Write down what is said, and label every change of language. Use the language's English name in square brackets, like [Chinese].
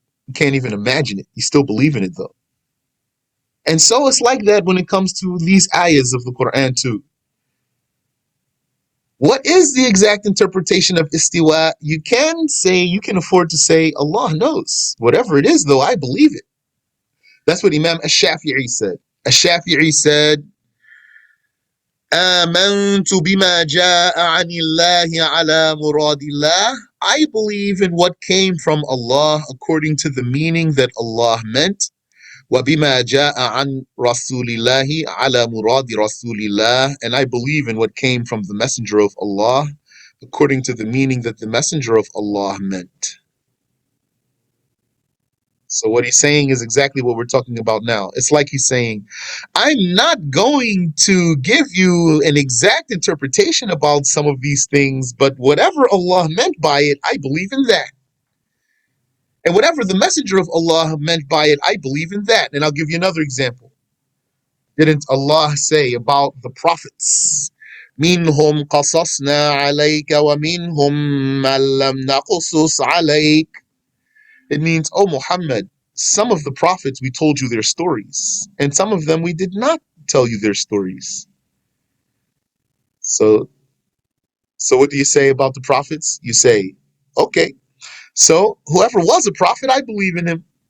[English] You can't even imagine it. You still believe in it though. And so it's like that when it comes to these ayahs of the Quran too. What is the exact interpretation of istiwa? You can say, you can afford to say, Allah knows. Whatever it is though, I believe it. That's what Imam Ash-Shafi'i said. Ash-Shafi'i said, [Arabic] آمنت بما جاء عن الله على مراد الله. [English] I believe in what came from Allah according to the meaning that Allah meant. [Arabic] وبما جاء عن رسول الله على مراد رسول الله. [English] And I believe in what came from the Messenger of Allah according to the meaning that the Messenger of Allah meant. So what he's saying is exactly what we're talking about now. It's like he's saying, I'm not going to give you an exact interpretation about some of these things, but whatever Allah meant by it, I believe in that. And whatever the Messenger of Allah meant by it, I believe in that. And I'll give you another example. Didn't Allah say about the prophets? [Arabic] منهم قصصنا عليك ومنهم من لم نقصص عليك. [English] It means, oh Muhammad, some of the prophets we told you their stories, and some of them we did not tell you their stories. So, so what do you say about the prophets? You say, okay, so whoever was a prophet, I believe in him.